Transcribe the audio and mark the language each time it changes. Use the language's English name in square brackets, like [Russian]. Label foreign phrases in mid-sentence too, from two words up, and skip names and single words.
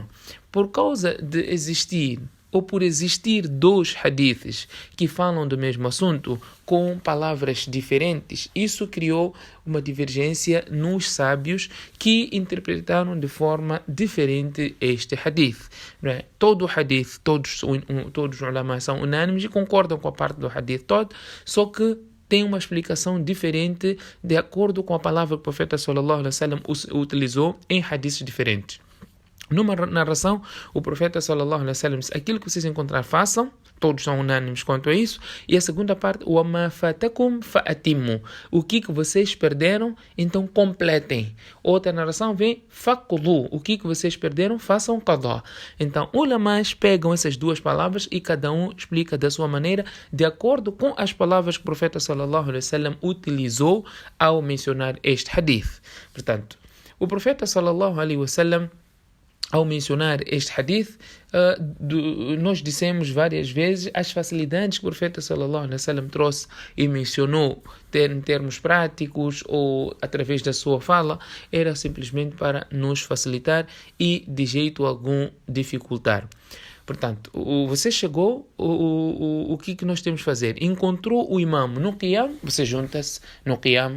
[Portuguese] Por causa de existir ou por existir dois hadiths que falam do mesmo assunto com palavras diferentes, isso criou uma divergência nos sábios que interpretaram de forma diferente este hadith. Não é? Todo o hadith, todos os ulama são unânimes e concordam com a parte do hadith todo, só que tem uma explicação diferente de acordo com a palavra que o profeta [Arabic] صلى الله عليه وسلم [Portuguese] utilizou em hadiths diferentes. Numa narração, o profeta [Arabic] صلى الله عليه وسلم [Portuguese] disse: aquilo que vocês encontrar, façam. Todos são unânimes quanto a isso. E a segunda parte: [Arabic] وما فاتكم فأتموا. [Portuguese] O que vocês perderam, então completem. Outra narração vem faqdu. O que vocês perderam, façam qada. Então, ulamás pegam essas duas palavras e cada um explica da sua maneira, de acordo com as palavras que o profeta [Arabic] صلى الله عليه وسلم [Portuguese] utilizou ao mencionar este hadith. Portanto, o profeta [Arabic] صلى الله عليه وسلم, [Portuguese] ao mencionar este hadith, nós dissemos várias vezes as facilidades que o profeta [Arabic] صلى الله عليه وسلم [Portuguese] trouxe e mencionou em termos práticos ou através da sua fala, era simplesmente para nos facilitar e de jeito algum dificultar. Portanto, você chegou, o que nós temos que fazer? Encontrou o imam no qiyam, você junta-se no qiyam.